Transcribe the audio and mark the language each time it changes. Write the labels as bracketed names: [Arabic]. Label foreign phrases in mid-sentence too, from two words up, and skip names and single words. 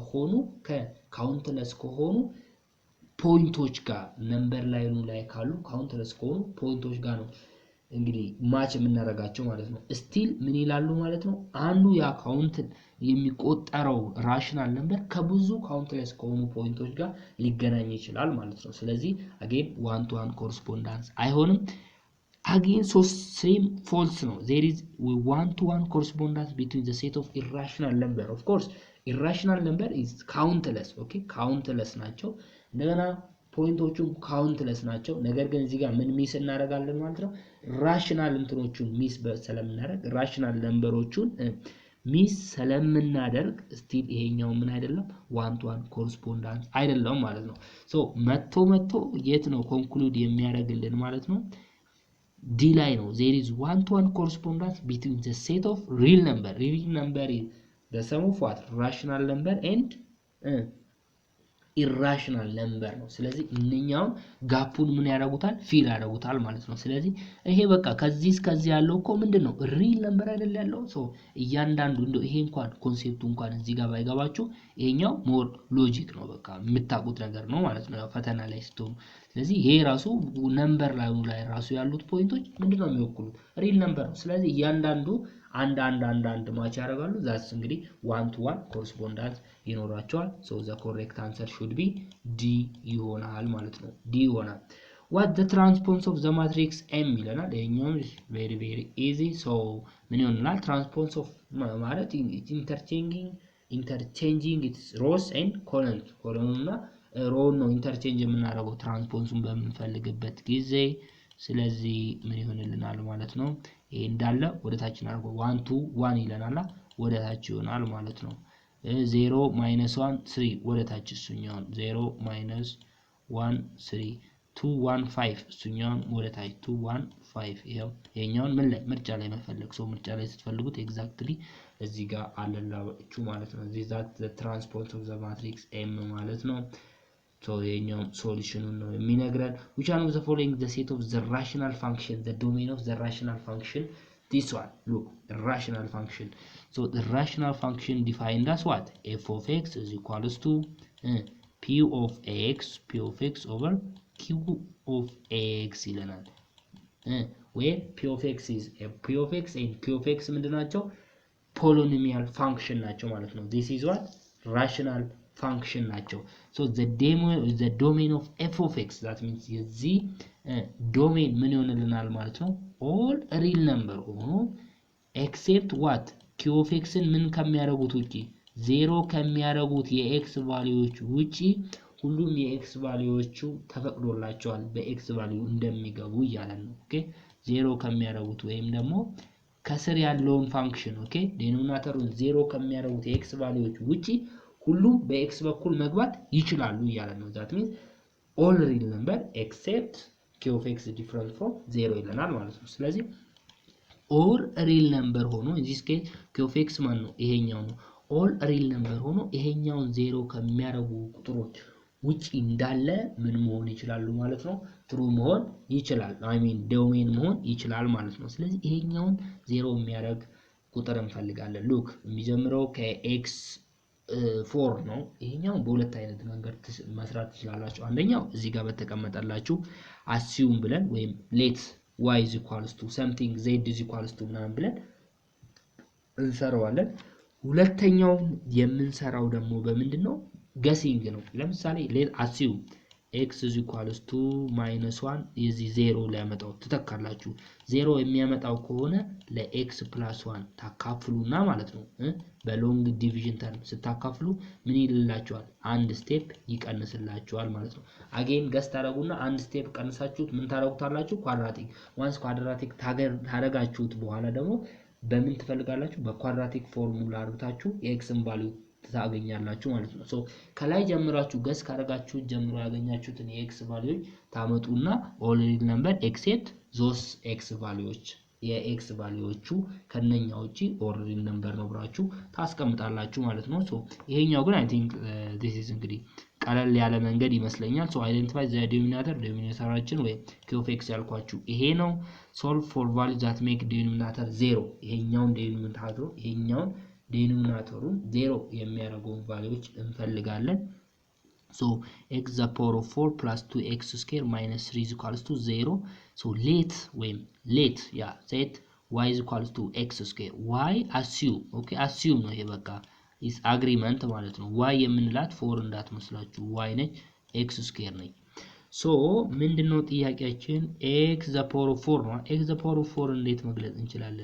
[Amharic] ከሆኑ ፖይንቶች ጋር [English] number line [Amharic] ላይ ካሉ ካውንትለስ ከሆኑ ፖይንቶች ጋር ነው እንግዲህ ማች የምናደርጋቸው ማለት ነው። ስቲል ምን ይላሉ ማለት ነው አንዱ ያ ካውንት የሚቆጠረው [English] rational number [Amharic] ከብዙ ካውንትለስ ከሆኑ ፖይንቶች ጋር ሊገናኝ ይችላል ማለት ነው። ስለዚህ [English] again 1 to 1 correspondence [Amharic] አይሆንም። [English] again so same false [Amharic] ነው [English] there is one-to-one correspondence between the set of irrational number of course irrational number is countless okay countless [Amharic] ናቸው እንደገና ፖይንቶቹም ካውንትለስ ናቸው ነገር ግን እዚህ ጋር ምን ሚስ እናደርጋለን ማለት ነው ራሽናል እንትኖቹን ሚስ ስለምናደርግ [English] rational numbers [Amharic] ሚስ ስለምናደርግ ስቲል ይሄኛው ምን አይደለም [English] one to one correspondence [Amharic] አይደለም ማለት ነው ሶ መጥቶ የት ነው ኮንክሉድ የሚያደርግልን ማለት ነው ዲ ላይ ነው [English] there is one to one correspondence between the set of real number is the sum of what rational number and irrational number [Amharic] ነው ስለዚህ እነኛው ጋፑን ምን ያደርጉታል ፊል ያደርጉታል ማለት ነው ስለዚህ ይሄ በቃ ከዚህ እስከዚህ ያለው እኮ ምንድነው [English] real number [Amharic] አይደል ያለው ሶ እያንዳንዱ እንደው ይሄ እንኳን ኮንሴፕቱ እንኳን እዚህ ጋር ባይገባችሁ ይሄኛው [English] more logic [Amharic] ነው በቃ የምታውቁት ነገር ነው ማለት ነው ፈተና ላይ ስትሆኑ ስለዚህ ይሄ ራሱ ነምበር ላይ ራሱ ያሉት ፖይንቶች ምንድነው የሚወክሉት [English] real number [Amharic] ነው ስለዚህ እያንዳንዱ አንድ ማች ያደርጋሉ ዛስ እንግዲህ [English] one to one correspondence [Amharic] ይኖራቸዋል [English] so the correct answer should be D [Amharic] ይሆናል ማለት ነው D ይሆናል [English] what the transpose of the matrix M [Amharic] ይለናል ይሄኛው [English] very easy so [Amharic] ምን ይሆናል [English] transpose of [Amharic] ማለት [English] interchanging its rows and columns [Amharic] እና row ነው ኢንተርቼንጅ የምናደርገው ትራንስፖንሱን በመፈልግበት ጊዜ ስለዚህ ምን ይሆንልናል ማለት ነው ይሄ እንዳለ ወደ ታች እናርገው 1 2 1 ይለናል ወደ ታች ይሆናል ማለት ነው 0 1 3 ወደ ታች እሱኛው 0 1 3 2 1 5 እሱኛው ወደ ታች 2 1 5 ይሄኛውን ምን ላይ ምርጫ ላይ መፈለግ ሰው ምርጫ ላይ ስትፈልጉት ኤግዛክትሊ እዚህ ጋር አለላችሁ ማለት ነው [English] this that the transpose of the matrix M [Amharic] ማለት ነው [English] so [Amharic] የኛው ሶሉሽኑ ነው የሚነግረን [English] which one of the following the set of the rational function the domain of the rational function this one look the rational function so the rational function defined as what f of x is equals to p of x over q of x ይለናል where p of x is p of x and q of x ምንድናቸው polynomial function [Amharic] ናቸው ማለት ነው [English] this is what rational function ናቸው so the domain of f of x that means [Amharic] የዚህ domain ምን ይሆንልናል ማለት ነው [English] all real number ሆኖ except what q of x [Amharic] ምን ከሚያደርጉት ውጪ 0 ከሚያደርጉት የx ቫልዩዎች ውጪ ሁሉም የx ቫልዩዎቹ ተፈቅዶላቸዋል በx ቫልዩ እንደሚገቡ ይያላል ኦኬ 0 ከሚያደርጉት ወይም ደግሞ ከስር ያለውን ፋንክሽን ኦኬ ዲኖሚናተሩን 0 ከሚያደርጉት የx ቫልዩዎች ውጪ ሁሉም በx በኩል መግባት ይችላሉ ይያላል ነው [English] that means all real number except q of x different from 0 [Amharic] ይለናል ማለት ነው ስለዚህ [English] all real number [Amharic] ሆኖ [English] in this case q of x [Amharic] ማን ነው ይሄኛው ነው [English] all real number [Amharic] ሆኖ ይሄኛውን 0 ከሚያደርጉ ቁጥሮች ውጪ እንዳለ ምን መሆን ይችላሉ ማለት ነው true መሆን ይችላል [English] I mean [Amharic] domain መሆን ይችላል ማለት ነው ስለዚህ ይሄኛውን 0 የሚያደርግ ቁጥር እንፈልጋለን look የሚጀምረው ከx 4 ነው ይሄኛው በሁለት አይነት መንገድ መስራት ትችላላችሁ አንደኛው እዚህ ጋር በተቀመጠላችሁ assume ብለን ወይም [English] let y is equals to something z is equals to [Amharic] ምናምን ብለን እንሰራዋለን ሁለተኛው የምንሰራው ደግሞ በምንድነው guessing ነው ለምሳሌ [English] let assume x is equals to -1 [Amharic] የዚህ 0 ሊያመጣው ተተካላችሁ 0 የሚያመጣው ከሆነ ለx + 1 ታካፍሉና ማለት ነው [English] በlong division [Amharic] ተርም ስታካፍሉ ምን ይልላችኋል አንድ ስቴፕ ይቀንስላችኋል ማለት ነው አጌን ገስ ታረጉና አንድ ስቴፕ ቀንሳችሁት ምን ታረጉታላችሁ [English] quadratic once [Amharic] ኳድራቲክ ታረጋችሁት በኋላ ደግሞ በምን ትፈልጋላችሁ [English] በquadratic formula [Amharic] አድርጋችሁ የxን ቫልዩ ታገኛላችሁ ማለት ነው ሶ ከላይ ጀምራችሁ ገስ ካረጋችሁ ጀምሮ ያገኛችሁትን የx ቫልዩዎች ታመጡና [English] all real number except those x [Amharic] ቫልዩዎች የx ቫልዩዎቹ ከነኛው ውጪ [English] all real number [Amharic] ነው ብራችሁ ታስቀምጣላችሁ ማለት ነው ሶ ይሄኛው ግን [English] I think this is [Amharic] እንግዲህ ቀለል ያለ መንገድ ይመስለኛል ሶ [English] identify the denominatorችን [Amharic] ወይ [English] q of x [Amharic] ያልኳችሁ ይሄ ነው [English] solve for values that make denominator 0 [Amharic] ይሄኛውን ዴኖሚናተሩን 0 የሚያደርገው ቫልዩዎች እንፈልጋለን [English] so x the power of 4 plus 2x square minus 3 is equals to 0 so let set y is equals to x square y assume okay assume [Amharic] ነው ይሄ በቃ [English] is agreement [Amharic] ማለት ነው y የምንላት 4 እንዳትመስላችሁ [English] y ነች x square [Amharic] ነች ሶ ምንድነው ጥያቄያችን [English] x the power of 4 ነው። x the power of 4 [Amharic] እንዴት መግለጽ እንችላለን?